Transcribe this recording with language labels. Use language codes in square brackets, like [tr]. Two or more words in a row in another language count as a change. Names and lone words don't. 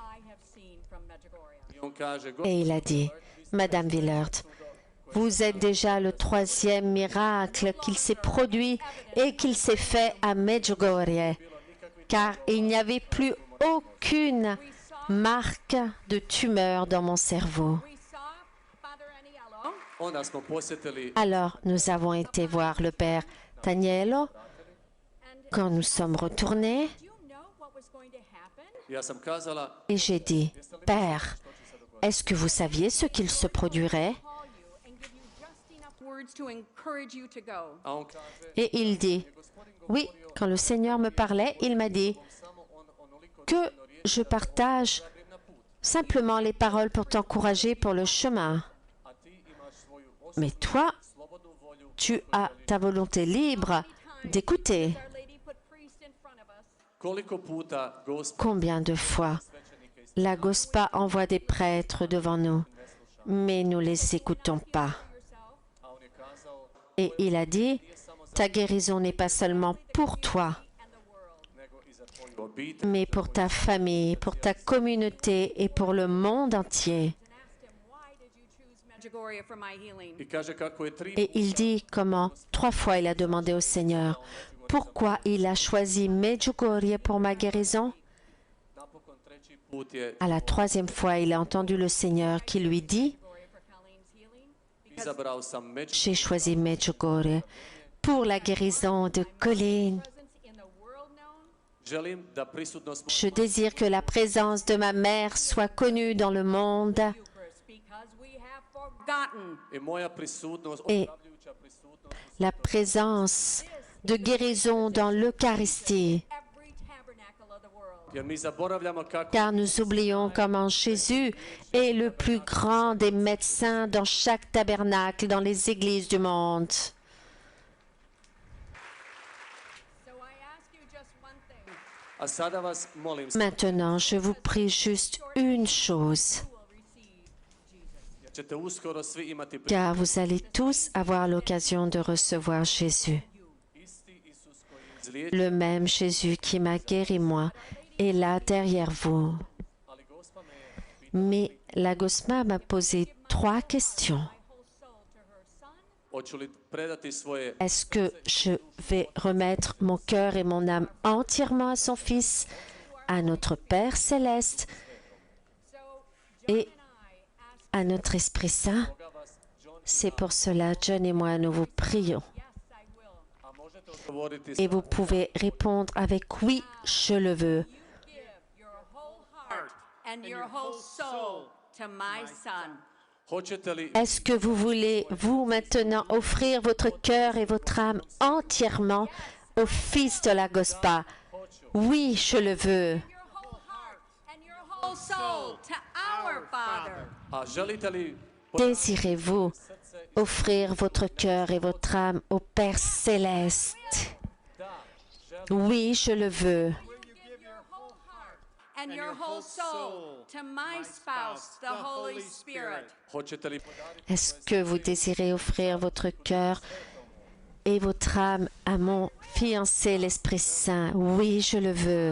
[hr] I on kaže, [fr] et il a dit, Madame Willard, vous êtes déjà le 3e miracle qu'il s'est produit et qu'il s'est fait à Medjugorje, car il n'y avait plus aucune marque de tumeur dans mon cerveau. [hr] onda smo posjetili [fr] Alors, nous avons été voir le père Tanielo. Quand nous sommes retournés, [hr] ja sam kazala, [fr] et j'ai dit, Père, est-ce que vous saviez ce qu'il se produirait? [hr] a on kaže, [fr] Et il dit, oui, quand le Seigneur me parlait, il m'a dit [hr] samo onoliko [fr] que je partage [hr] na put, [fr] simplement les paroles pour t'encourager pour le chemin. [hr] a ti imaš svoju [fr] Mais toi, [hr] slobodnu volju. [fr] tu as ta volonté libre d'écouter. [hr] Koliko puta Gospa [fr] Combien de fois la Gospa envoie des prêtres devant nous, mais nous ne les écoutons pas. [hr] a on je kazao, [fr] Et il a dit, ta guérison n'est pas seulement pour toi, [hr] nego i za tvoju obitelj. [fr] mais pour ta famille, pour ta communauté et pour le monde entier. [hr] I kaže kako je 3 [fr] Et il dit comment 3 fois il a demandé au Seigneur, pourquoi il a choisi Medjugorje pour ma guérison. [hr] napokon 3. put je [fr] À la 3e fois, il a entendu le Seigneur qui lui dit, [hr] izabrao sam među. [fr] j'ai choisi Medjugorje pour la guérison de Colleen. [hr] Želim da prisutnost [fr] Je désire que la présence de ma mère soit connue dans le monde [hr] i moja prisutnost, [fr] Et [hr] ozdravljujuća prisutnost [fr] la présence de guérison dans l'Eucharistie. [hr] jer mi zaboravljamo kako [fr] Car nous oublions comment Jésus est le plus grand des médecins dans chaque tabernacle, dans les églises du monde. [hr] a sada vas molim [fr] Maintenant, je vous prie juste une chose, [hr] jer ćete uskoro svi imati [fr] car vous allez tous avoir l'occasion de recevoir Jésus. [hr] isti Isus koji je izliječio, [fr] Le même Jésus qui m'a guéri moi est là derrière vous. [hr] ali Gospa me je [fr] Mais la Gosma m'a posé 3 questions. [hr] hoću li predati svoje [fr] Est-ce que je vais remettre mon cœur et mon âme entièrement à son Fils, à notre Père céleste et à notre Esprit Saint? C'est pour cela, John et moi, nous vous prions. [hr] a možete odgovoriti [fr] Et vous pouvez répondre avec oui, je le veux. [en] And your whole soul to my son. [hr] hoćete li [fr] Est-ce que vous voulez, vous, maintenant, offrir votre cœur et votre âme entièrement au Fils de la Gospa? Oui, je le veux. [en] Your whole heart and your whole soul to our Father. [hr] a želite li [fr] Désirez-vous offrir votre cœur et votre âme au Père céleste? Oui, je le veux. [en] And your whole soul to my spouse, the Holy Spirit. [hr] Hoćete li podariti [fr] Est-ce que vous désirez offrir votre cœur et votre âme à mon fiancé, l'Esprit Saint? Oui, je le veux.